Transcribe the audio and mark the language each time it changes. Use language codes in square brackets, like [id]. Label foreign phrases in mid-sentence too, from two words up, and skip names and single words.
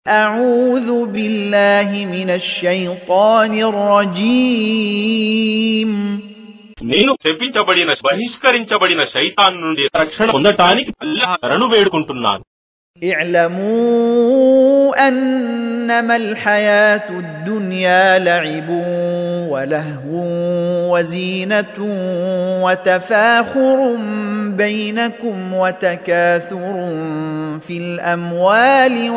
[ar] أعوذ بالله من الشيطان الرجيم [te] నేను శపించబడిన బహిష్కరించబడిన శైతాన్ నుండి రక్షణ పొందటానికి అల్లాహ్ శరణు వేడుకుంటున్నాను. [ar] اعلموا أنما الحياة الدنيا لعب ولهو وزينة وتفاخر بينكم وتكاثر في الأموال